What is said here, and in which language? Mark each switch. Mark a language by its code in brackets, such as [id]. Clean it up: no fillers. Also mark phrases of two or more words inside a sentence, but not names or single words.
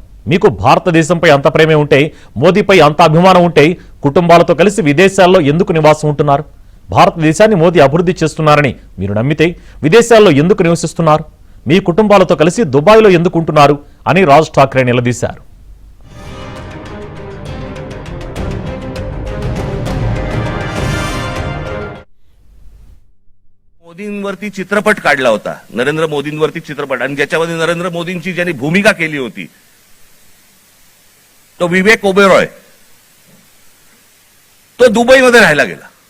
[te] మీకు భారతదేశంపై అంత ప్రేమే ఉంటే, మోదీపై అంత అభిమానం ఉంటే కుటుంబాలతో కలిసి విదేశాల్లో ఎందుకు నివాసం ఉంటున్నారు? భారతదేశాన్ని మోదీ అభివృద్ధి చేస్తున్నారని మీరు నమ్మితే విదేశాల్లో ఎందుకు నివసిస్తున్నారు? మీ కుటుంబాలతో కలిసి దుబాయ్లో ఎందుకు ఉంటున్నారు అని రాజ్ ఠాకరే నిలదీశారు. [mr] मोदींवरती चित्रपट काढला होता, नरेंद्र मोदींवरती चित्रपट, आणि ज्याच्यामध्ये नरेंद्र मोदींची ज्यांनी भूमिका केली होती तो विवेक ओबेरॉय, तो दुबईमध्ये राहायला गेला.